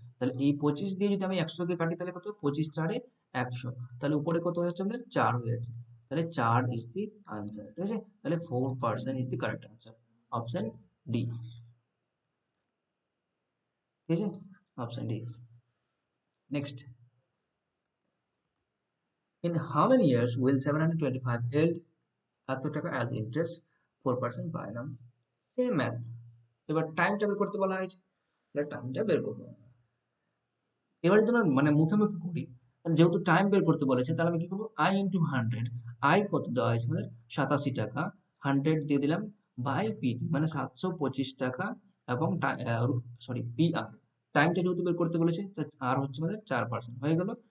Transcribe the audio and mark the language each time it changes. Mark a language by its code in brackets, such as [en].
[bn] তাহলে এই 25 দিয়ে যদি আমি 100 কে কাটি, তাহলে কত, 25 4 100, তাহলে উপরে কত হচ্ছে আমাদের 4 হয়ে যাচ্ছে, তাহলে 4 [en] is the answer, [bn] ঠিক আছে। তাহলে 4% [en] is the correct answer, [bn] option D, ঠিক আছে, option D. Next, [en] in how many years will 725 yield [bn] এত টাকা [en] as interest 4% per annum? [bn] Same math, এবার টাইমটা বের করতে বলা হয়েছে, তাহলে টাইমটা বের করবো। এবার যদি আমরা মানে মুখে মুখে করি, তাহলে যেহেতু টাইম বের করতে বলেছে, তাহলে আমি কি করবো, আই ইন্টু 100, আই কত দেওয়া হয়েছে আমাদের 87 টাকা, 100 দিয়ে দিলাম বাই পিটি মানে 725 টাকা, এবং সরি পি আর, টাইমটা যেহেতু বের করতে বলেছে, আর হচ্ছে আমাদের 4% হয়ে গেল।